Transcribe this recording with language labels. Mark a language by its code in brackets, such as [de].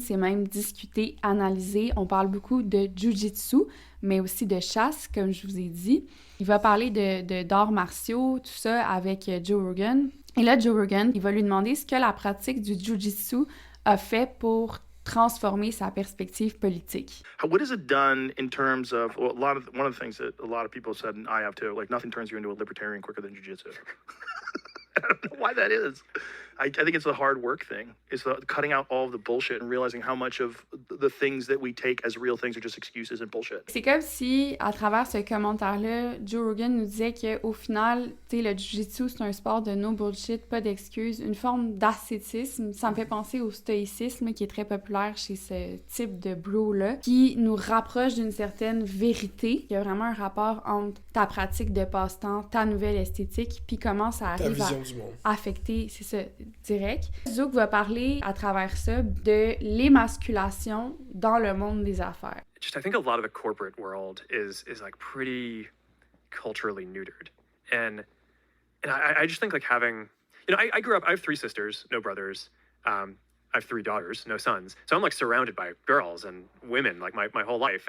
[fr] C'est même discuté, analysé. On parle beaucoup de jiu-jitsu, mais aussi de chasse, comme je vous ai dit. Il va parler d'arts martiaux, tout ça, avec Joe Rogan. Et là, Joe Rogan, il va lui demander ce que la pratique du jiu-jitsu a fait pour transformer sa perspective politique. [en] What has it done in terms of one of the things that a lot of people said, and I have too, like nothing turns you into a libertarian quicker than jiu-jitsu. I don't know why that is. I think it's the hard work thing. It's the cutting out all of the bullshit and realizing how much of the things that we take as real things are just excuses and bullshit. [fr] C'est comme si, à travers ce commentaire-là, Joe Rogan nous disait qu'au final, tu sais, le jiu-jitsu, c'est un sport de [en] no bullshit, [fr] pas d'excuses, une forme d'ascétisme. Ça me fait penser au stoïcisme, qui est très populaire chez ce type de bro-là, qui nous rapproche d'une certaine vérité. Il y a vraiment un rapport entre ta pratique de passe-temps, ta nouvelle esthétique, puis comment ça arrive à affecter, c'est ça, direct. Zouk va parler à travers ça de l'émasculation dans le monde des affaires. [en] Just I think a lot of the corporate world is like pretty culturally neutered. And I just think like having, you know, I grew up, I have 3 sisters, no brothers. I have 3 daughters, no sons. So I'm like surrounded by girls and women like my whole life.